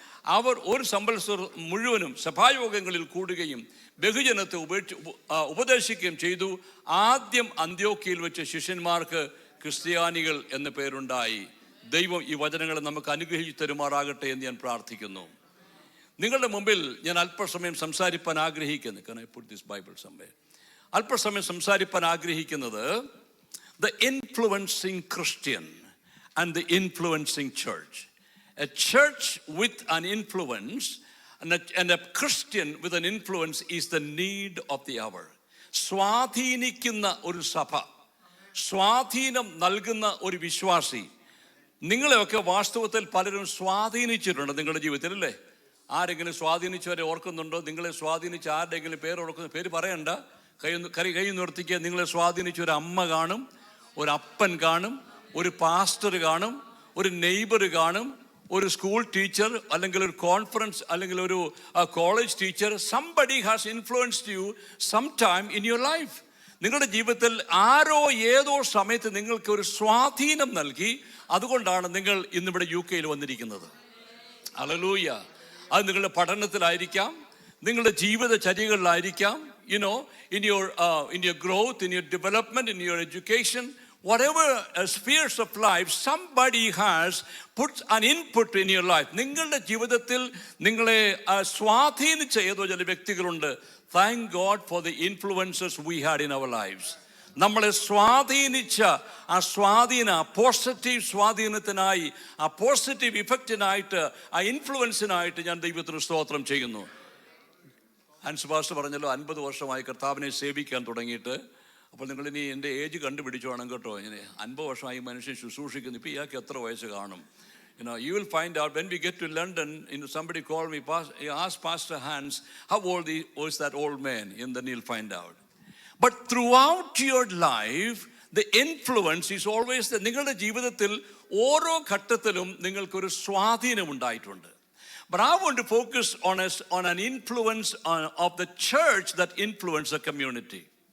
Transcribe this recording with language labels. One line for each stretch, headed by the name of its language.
Malayalam: അവർ ഒരു സംവത്സരം മുഴുവനും സഭായോഗങ്ങളിൽ കൂടുകയും ബഹുജനത്തെ ഉപദേശിക്കുകയും ചെയ്തു. ആദ്യം അന്ത്യോക്യയിൽ വെച്ച് ശിഷ്യന്മാർക്ക് ക്രിസ്ത്യാനികൾ എന്ന പേരുണ്ടായി. ദൈവം ഈ വചനങ്ങളെ നമുക്ക് അനുഗ്രഹിച്ചു തരുമാറാകട്ടെ എന്ന് ഞാൻ പ്രാർത്ഥിക്കുന്നു. നിങ്ങളുടെ മുമ്പിൽ ഞാൻ അല്പസമയം സംസാരിപ്പാൻ ആഗ്രഹിക്കുന്നു.
English: Can I put this Bible somewhere?
Malayalam: അല്പസമയം സംസാരിപ്പാൻ ആഗ്രഹിക്കുന്നത്
English: the influencing Christian and the influencing church. A church with an influence and a Christian with an influence is the need of the hour.
Malayalam: സ്വാധീനിക്കുന്ന ഒരു സഭ, സ്വാധീനം നൽകുന്ന ഒരു വിശ്വാസി. നിങ്ങളെയൊക്കെ വാസ്തവത്തിൽ പലരും സ്വാധീനിച്ചിട്ടുണ്ട് നിങ്ങളുടെ ജീവിതത്തിൽ, അല്ലേ? ആരെങ്കിലും സ്വാധീനിച്ചവരെ ഓർക്കുന്നുണ്ടോ? നിങ്ങളെ സ്വാധീനിച്ച ആരുടെയെങ്കിലും പേര് ഓർക്കുന്ന? പേര് പറയണ്ട, കൈ നിർത്തിക്കുക. നിങ്ങളെ സ്വാധീനിച്ച ഒരു അമ്മ കാണും, ഒരു അപ്പൻ കാണും, ഒരു പാസ്റ്റർ കാണും, ഒരു നെയ്ബർ കാണും, ഒരു സ്കൂൾ ടീച്ചർ, അല്ലെങ്കിൽ ഒരു കോൺഫറൻസ്, അല്ലെങ്കിൽ ഒരു college teacher.
English: Somebody has influenced you some time in your life.
Malayalam: നിങ്ങളുടെ ജീവിതത്തിൽ ആരോ ഏതോ സമയത്ത് നിങ്ങൾക്ക് ഒരു സ്വാധീനം നൽകി. അതുകൊണ്ടാണ് നിങ്ങൾ ഇന്നിവിടെ UK വന്നിരിക്കുന്നത്. ഹല്ലേലൂയ. അത് നിങ്ങളുടെ പഠനത്തിലായിരിക്കാം, നിങ്ങളുടെ ജീവിതചര്യകളിലായിരിക്കാം,
English: in your growth, in your development, in your education, whatever spheres of life, somebody has put an input in your life.
Malayalam: നിങ്ങളുടെ ജീവിതത്തിൽ നിങ്ങളെ സ്വാധീനിച്ച ഏതോ ചില വ്യക്തികളുണ്ട്.
English: Thank God for the influences we had in our lives.
Malayalam: നമ്മളെ സ്വാധീനിച്ച ആ positive സ്വാധീനത്തിനായി, ആ പോസിറ്റീവ് ഇഫക്റ്റിനായിട്ട്, ആ ഇൻഫ്ലുവൻസിനായിട്ട് ഞാൻ ദൈവത്തിന് സ്തോത്രം ചെയ്യുന്നു. ഹാൻസ് പാസ്റ്റർ പറഞ്ഞല്ലോ 50 വർഷമായി കർത്താവിനെ സേവിക്കാൻ തുടങ്ങിയിട്ട്. അപ്പോൾ നിങ്ങളിനി എൻ്റെ ഏജ് കണ്ടുപിടിച്ചു വേണം കേട്ടോ. ഇങ്ങനെ 50 വർഷമായി മനുഷ്യൻ ശുശ്രൂഷിക്കുന്നു. ഇപ്പോൾ ഇയാൾക്ക് എത്ര വയസ്സ് കാണും?
English: You will find out when we get to London. Somebody called me, asked Pastor Hans, how old was that old man? And then you'll find out. But throughout your life, the influence is always there.
Malayalam: നിങ്ങളുടെ ജീവിതത്തിൽ ഓരോ ഘട്ടത്തിലും നിങ്ങൾക്കൊരു സ്വാധീനം ഉണ്ടായിട്ടുണ്ട്.
English: But I want to focus on an influence of the church that influence the community.